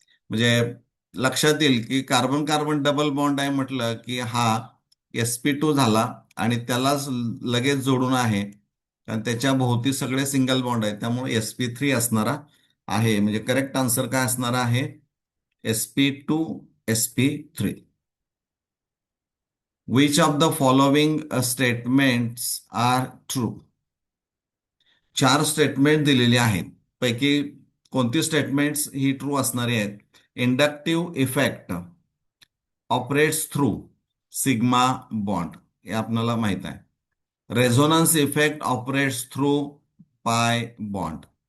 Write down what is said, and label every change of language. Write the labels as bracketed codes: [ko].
[mr] म्हणजे लक्षात येईल की कार्बन कार्बन डबल बॉन्ड आहे म्हटलं की हा sp2 झाला आणि त्यालाच लगेच जोडून आहे, कारण त्याच्या भोवती सगळे सिंगल बॉन्ड आहेत. त्यामुळे sp3 असणारा आहे, म्हणजे करेक्ट आन्सर काय असणार आहे? [en] sp2sp3. Which of the following statements are true. [mr] 4 statement दिलेली आहेत, पैकी कोणती स्टेटमेंट्स ही ट्रू असणारी आहेत? [en] inductive effect operates through sigma bond, [mr] हे आपल्याला माहित आहे. [en] Resonance effect operates through pi bond.